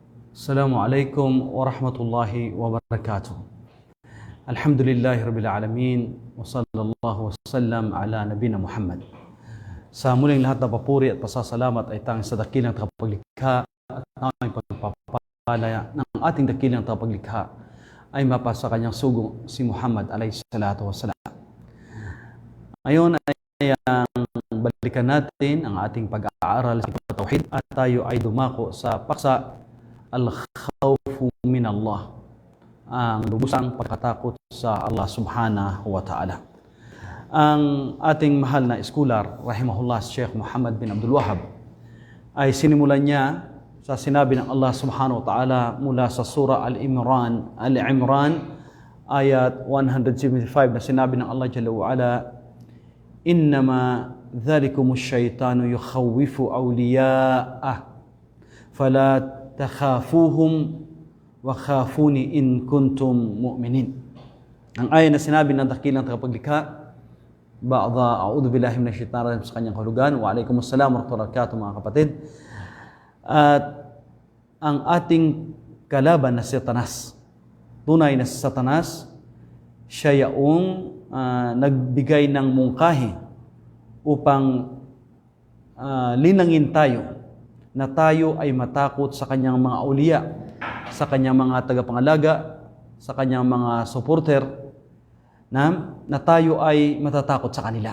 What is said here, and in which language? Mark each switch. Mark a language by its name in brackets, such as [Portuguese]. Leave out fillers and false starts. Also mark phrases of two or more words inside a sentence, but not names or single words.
[Arabic] السلام عليكم ورحمة الله وبركاته. الحمد لله رب العالمين وصلى الله وسلم على نبينا محمد. [Filipino] Sa muling lahat na papuri at pasasalamat ay tanging sa dakilang tagapaglikha at aming pagpapalaya ng ating dakilang tagapaglikha ay mapasa kanyang sugo si Muhammad [Arabic] عليه الصلاة والسلام. [Filipino] Ngayon ay balikan natin ang ating pag-aaral sa tauhid at tayo ay dumako sa paksa [Arabic] الخوف من الله, [Filipino] ang lubusang pagkatakot sa Allah [Arabic] سبحانه وتعالى. [Filipino] Ang ating mahal na scholar, rahimahullah, Sheikh Muhammad bin Abdul Wahhab, ay sinimulan niya sa sinabi ng Allah [Arabic] سبحانه وتعالى [Filipino] mula sa surah Al-Imran, ayat 175 na sinabi ng Allah [Arabic] جل وعلا إنما ذلكم الشيطان يخوف أولياءه فلا تخافوهم وخافون إن كنتم مؤمنين." [Filipino] Ang ayan na sinabi ng dakilang tagapaglikha, [Arabic] بعد أعوذ بالله من الشيطان الرجيم, [Filipino] sa kanyang kahulugan. [Arabic] وعليكم السلام ورحمة الله وبركاته, [Filipino] mga kapatid. At ang ating kalaban na si Satanas, tunay na si Satanas, siya yaong nagbigay ng mungkahi upang linangin tayo na tayo ay matakot sa kanyang mga auliya, sa kanyang mga tagapangalaga, sa kanyang mga supporter, na tayo ay matatakot sa kanila.